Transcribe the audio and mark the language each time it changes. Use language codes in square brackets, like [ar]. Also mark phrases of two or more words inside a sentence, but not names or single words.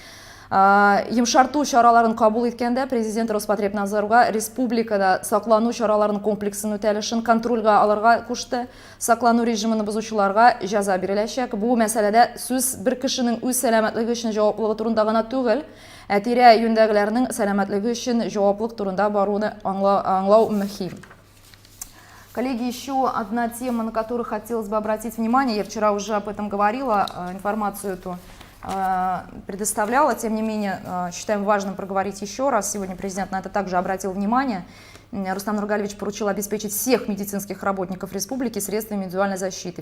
[tt] Йомшарту чараларын кабул иткәндә президент Роспотребнадзорга республикада саклану чараларын комплексын үтәлешен контрольга алырга кушты. Саклану режимын бозучыларга җәза биреләчәк. Бу мәсьәләдә сүз бер кешенең үз сәламәтлеге өчен җаваплылыгы турында гына түгел, тирә-юньдәгеләрнең сәламәтлеге өчен җаваплылык турында баруны аңлау мөһим. [ru] Коллеги, еще одна тема, на которую хотелось бы обратить внимание. Я вчера уже об этом говорила, информацию эту предоставляла, тем не менее, считаем важным проговорить еще раз. Сегодня президент на это также обратил внимание. Рустам Нургалиевич поручил обеспечить всех медицинских работников республики средствами индивидуальной защиты.